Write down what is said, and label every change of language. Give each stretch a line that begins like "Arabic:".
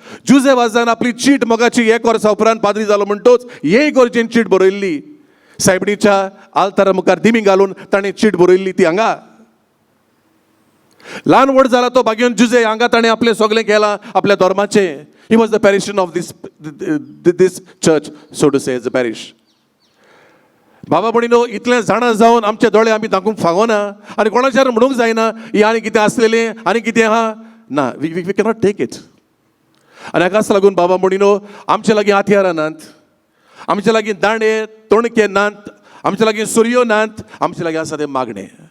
Goan Konkani: जुजे वाजान आपली चीट मोगाची 1 वर्सा उपरांत पाद्री जालो म्हणटोच हे इगोर्जेन चीट बरयल्ली. सायबडीच्या आल्तारा मुखार दिमी घालून ताणें चीट बरयल्ली ती हांगा. ल्हान व्हड जाला तो भाग्योन जुजे, हांगा ताणें आपलें सगळें केलां आपल्या धर्माचें.
English: He was the parishioner of this church, so to say, as a parish.
Goan Konkani: बाबा भयणीनो, इतलें जाणा जावन आमचे दोळे आमी दाखोवंक फावना आनी कोणाचेर म्हणूंक जायना ही आनी कितें आसलेलें आनी कितें आहा. ना,
English: We cannot take it.
Goan Konkani: आनी हाकाच लागून बाबा भयणीनो, आमचे लागीं हातयारां नात, आमचे लागीं दांडे तोणके नात, आमचे लागीं सुरयो नात, आमचे लागीं आसा तें मागणें.